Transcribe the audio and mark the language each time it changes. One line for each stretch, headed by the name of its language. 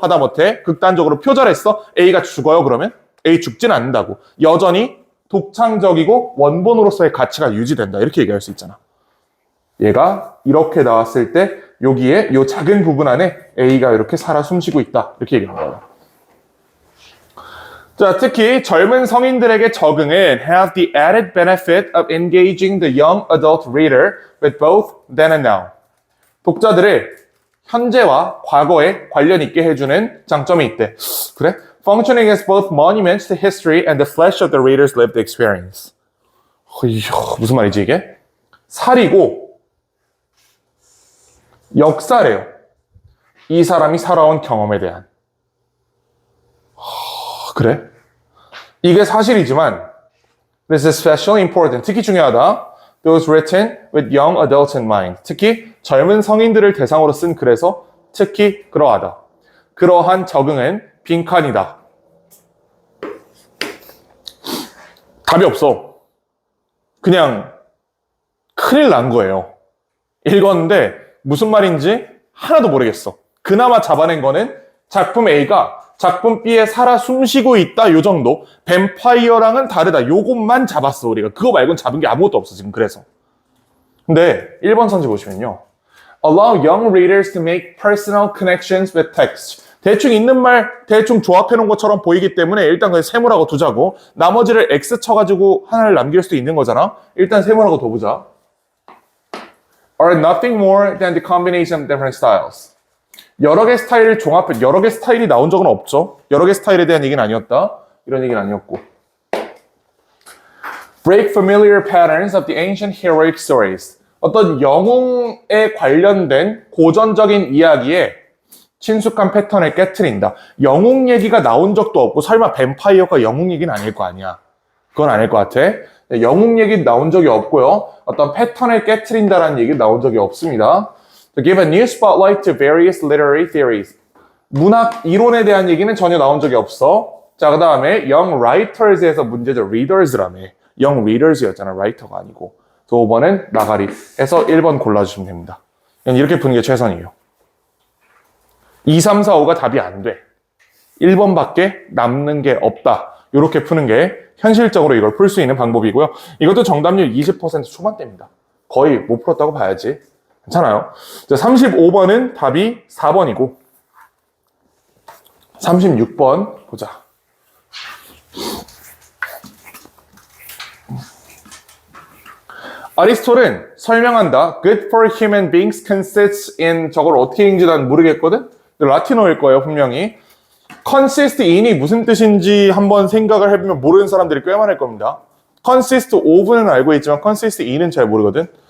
Korean: 하다못해 극단적으로 표절했어. A가 죽어요 그러면? A 죽진 않는다고. 여전히 독창적이고 원본으로서의 가치가 유지된다. 이렇게 얘기할 수 있잖아. 얘가 이렇게 나왔을 때 여기에 이 작은 부분 안에 A가 이렇게 살아 숨쉬고 있다. 이렇게 얘기하는 거예요. 자, 특히 젊은 성인들에게 적응은
English: have the added benefit of engaging the young adult reader with both then and now.
Korean: 독자들을 현재와 과거에 관련 있게 해주는 장점이 있대. 그래?
English: Functioning as both monuments to history and the flesh of the reader's lived experience.
Korean: 무슨 말이지 이게? 살이고 역사래요. 이 사람이 살아온 경험에 대한. 그래? 이게 사실이지만
English: this is especially important.
Korean: 특히 중요하다.
English: Those written with young adults in mind.
Korean: 특히 젊은 성인들을 대상으로 쓴 글에서 특히 그러하다. 그러한 적응은 빈칸이다. 답이 없어. 그냥 큰일 난 거예요. 읽었는데 무슨 말인지 하나도 모르겠어. 그나마 잡아낸 거는 작품 A가 작품 B에 살아 숨쉬고 있다 요 정도. 뱀파이어랑은 다르다 요것만 잡았어 우리가. 그거 말고는 잡은 게 아무것도 없어 지금. 그래서 근데 1번 선지 보시면요,
English: allow young readers to make personal connections with text.
Korean: 대충 있는 말 대충 조합해 놓은 것처럼 보이기 때문에 일단 그냥 세모라고 두자고, 나머지를 X 쳐가지고 하나를 남길 수도 있는 거잖아. 일단 세모라고 둬보자.
English: are nothing more than the combination of different styles.
Korean: 여러 개 스타일을 종합해, 여러 개 스타일이 나온 적은 없죠. 여러 개 스타일에 대한 얘기는 아니었다. 이런 얘기는 아니었고.
English: Break familiar patterns of the ancient heroic stories.
Korean: 어떤 영웅에 관련된 고전적인 이야기에 친숙한 패턴을 깨트린다. 영웅 얘기가 나온 적도 없고 설마 뱀파이어가 영웅 얘기는 아닐 거 아니야. 그건 아닐 것 같아. 영웅 얘기 나온 적이 없고요. 어떤 패턴을 깨트린다라는 얘기 나온 적이 없습니다.
English: To give a new spotlight to various literary theories.
Korean: 문학 이론에 대한 얘기는 전혀 나온 적이 없어. 자, 그 다음에 young writers에서 문제죠. readers라며. young readers였잖아. writer가 아니고. 5번은 나가리 해서 1번 골라주시면 됩니다. 이렇게 푸는 게 최선이에요. 2, 3, 4, 5가 답이 안 돼. 1번밖에 남는 게 없다. 이렇게 푸는 게 현실적으로 이걸 풀 수 있는 방법이고요. 이것도 정답률 20% 초반대입니다. 거의 못 풀었다고 봐야지. 괜찮아요. 자, 35번은 답이 4번이고 36번 보자. 아리스토텔은 설명한다.
English: Good for human beings consists in,
Korean: 저걸 어떻게 읽는지 난 모르겠거든? 라틴어일 거예요, 분명히. consist in이 무슨 뜻인지 한번 생각을 해보면 모르는 사람들이 꽤 많을 겁니다. consist of는 알고 있지만 consist in은 잘 모르거든?